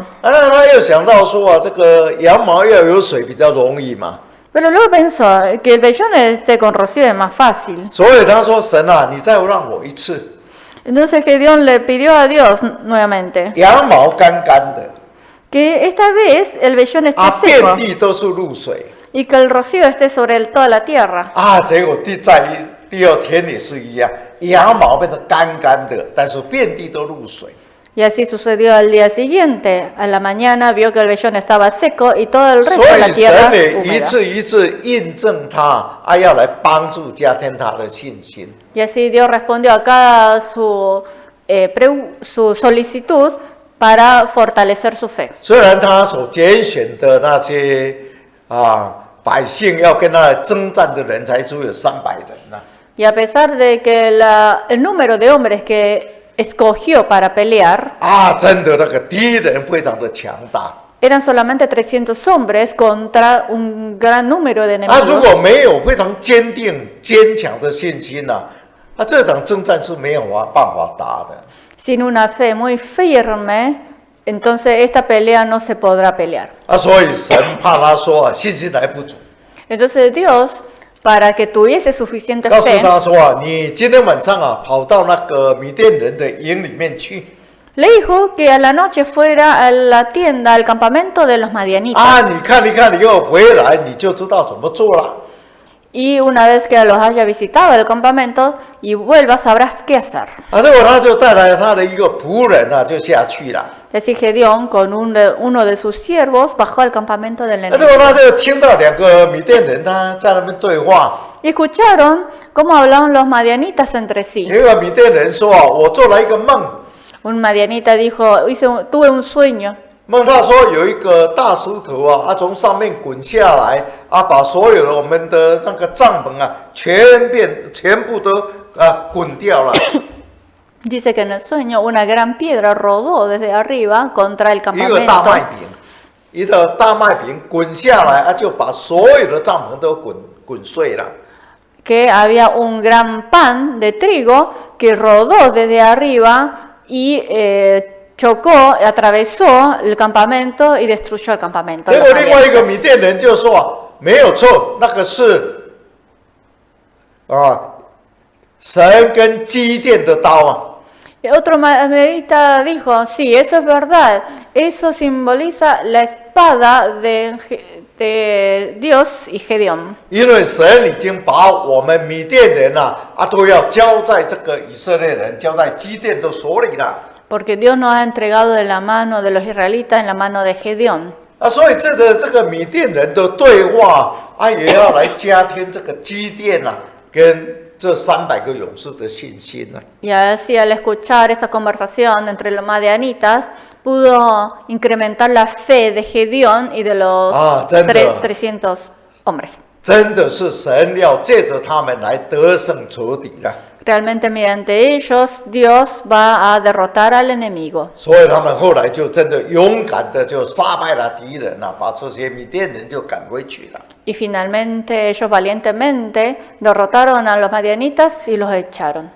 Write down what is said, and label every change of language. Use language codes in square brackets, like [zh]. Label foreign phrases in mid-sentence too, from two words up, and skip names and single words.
[zh] 他又想到说这个羊毛要有水比较容易嘛， [es] Pero luego pensó que el vellón esté con rocío es más fácil. [zh] 所以他说神你再让我一次， [es] Entonces Gedeón le pidió a Dios nuevamente [zh] 羊毛干干的 [es] que esta vez el vellón esté [zh] 遍 [es] seco [zh] 地都是露水 [es] y que el rocío esté sobre toda la tierra. [zh] 结果第二天也是一样，羊毛变得干干的，但是遍地都露水。 [es] Y así sucedió al día siguiente. A la mañana vio que el vellón estaba seco y todo el resto [zh] 所 [es] de la [zh] 以 [es] tierra [zh] 神也一 [es] húmeda. [zh] 次一次印证他，要来帮助加添他的信心。 [es] Y así Dios respondió a cada su solicitud para fortalecer su fe. [zh] 虽然他所拣选的那些百姓要跟他征战的人才只有300人 [es] Y a pesar de que el número de hombres que escogió para pelear [zh] 真的那个敌人非常的强大。 [es] eran solamente 300 hombres contra un gran número de [zh] 如 [es] enemigos. [zh] 果没有非常坚定、坚强的信心这场征战是没有办法打的。 [es] Sin una fe muy firme, entonces esta pelea no se podrá pelear. [zh] 所以神怕他说信心还不足， [es] Entonces Dios, para que tuviese suficiente [zh] 告诉 [es] fe, [zh] 他说你今天晚上跑到那个米甸人的营里面去。 [es] le dijo que a la noche fuera a la tienda, al campamento de los madianitas. [zh] 你看一看，以后回来你就知道怎么做了。 [es] Y una vez que los haya visitado el campamento y vuelva, sabrás qué hacer. [zh] 结果他就带来他的一个仆人就下去了。 [es] Así Gedeón, con uno de sus siervos, bajó al campamento del [zh] 结果 [es] enemigo. [zh] 他就听到2个米甸人他在那边对话。 [es] Y escucharon cómo hablaban los madianitas entre sí. [zh] 有一个米甸人说我做了一个梦， [es] Un madianita dijo, tuve un sueño. [zh] 梦到说有一个大石头从上面滚下来把所有的我们的那个帐篷全部都滚掉了。 [es] Dice que en el sueño una gran piedra rodó desde arriba contra el [zh] 一个大 [es] campamento. [zh] 麦饼，一个大麦饼滚下来就把所有的帐篷都滚碎了。 [es] Que había un gran pan de trigo que rodó desde arriba y chocó, atravesó el campamento y destruyó el campamento. [zh] 结 [es] los [zh] 果另外一个 [es] madianitas. [zh] 米甸人就说没有错，那个是神跟基甸的刀 [es] Y otro madianita dijo, sí, eso es verdad, eso simboliza la espada de Dios y Gedeón. [zh] 因为神已经把我们米甸人都要交在这个以色列人，交在基甸的手里了。 [es] Porque Dios nos ha entregado de la mano de los israelitas en la mano de Gedeón. [zh] 所以这个米甸人的对话也要来加添这个基甸跟这300个勇士的信心 [es] Y así al escuchar esta conversación entre los madianitas, pudo incrementar la fe de Gedeón y de los 300 hombres. [zh] 真的是神要借着他们来得胜仇敌了。 [es] Realmente mediante ellos Dios va a derrotar al enemigo. [zh] 所以他们后来就真的勇敢的就杀败了敌人了，把这些米甸人就赶回去了。 [es] Y finalmente ellos valientemente derrotaron a los madianitas y los echaron.